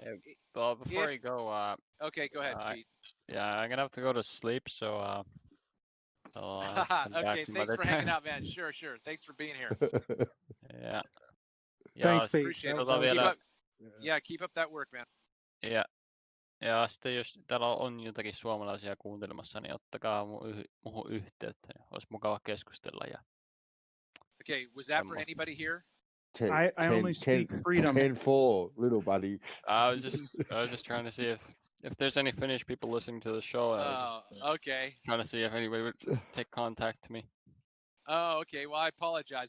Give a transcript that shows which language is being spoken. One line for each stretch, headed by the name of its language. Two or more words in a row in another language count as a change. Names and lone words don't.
English: before you go, okay, go ahead, Pete. Yeah, I'm gonna have to go to sleep, so okay, thanks for hanging out, man. Sure. Thanks for being here. Yeah. Thanks, Pete. Keep up that work, man.
Finnish: Ja sitten jos täällä on jotakin suomalaisia kuuntelemassa, niin ottakaa muuhun yhteyttä. Olisi mukava keskustella.
English: Okay, was that for anybody here? I only speak freedom. 10-4, little buddy. I was just trying to see if there's any Finnish people listening to the show. Okay. Trying to see if anybody would take contact to me. Oh, okay. Well, I apologize.